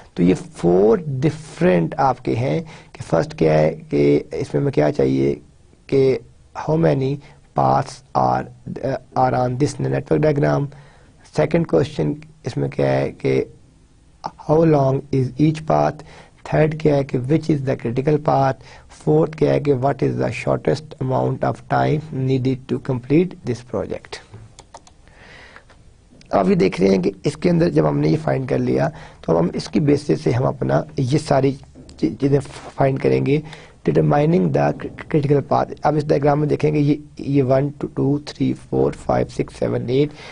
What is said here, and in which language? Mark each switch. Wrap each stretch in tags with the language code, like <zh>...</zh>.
<hi>तो ये 4 डिफरेंट आपके हैं कि फर्स्ट क्या है कि इसमें में क्या चाहिए कि</hi> <en>how many paths are on this network diagram।</en> <hi>Second question इसमें क्या है कि</hi> <en>how long is each path।</en> <hi>Third क्या है कि</hi> <en>which is the critical path।</en> <hi>Fourth क्या है कि</hi> <en>what is the shortest amount of time needed to complete this project।</en> <hi>अब ये देख रहे हैं कि इसके अंदर जब हमने ये फाइंड कर लिया तो अब हम इसकी बेसिस से हम अपना ये सारी चीज़ें फाइंड करेंगे,</hi> <en>Determining the critical path.</en> <hi>अब इस डायग्राम में देखेंगे ये 1 2 3 4 5 6 7 8।</hi>